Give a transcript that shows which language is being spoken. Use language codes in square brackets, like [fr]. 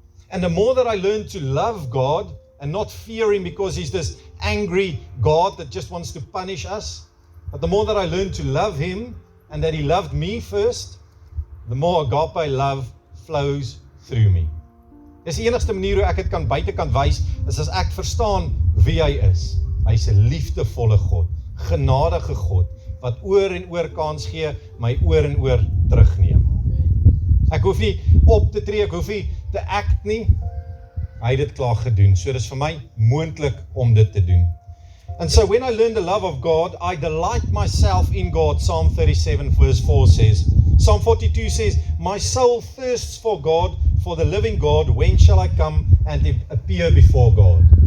[en] And the more that I learn to love God and not fear Him because He's this angry God that just wants to punish us, But the more that I learn to love him, and that he loved me first, the more agape love flows through me. [af] Dis die enigste manier hoe ek dit kan buitekant wys, is as ek verstaan wie hy is. Hy is 'n liefdevolle God, genadige God, wat oor en oor kans gee, my oor en oor terugneem. Ek hoef nie op te tree, ek hoef nie te act nie. Hy het dit klaar gedoen, so dis vir my moontlik om dit te doen. [en] And so when I learn the love of God, I delight myself in God. Psalm 37 verse 4 says. Psalm 42 says, my soul thirsts for God, for the living God. When shall I come and appear before God?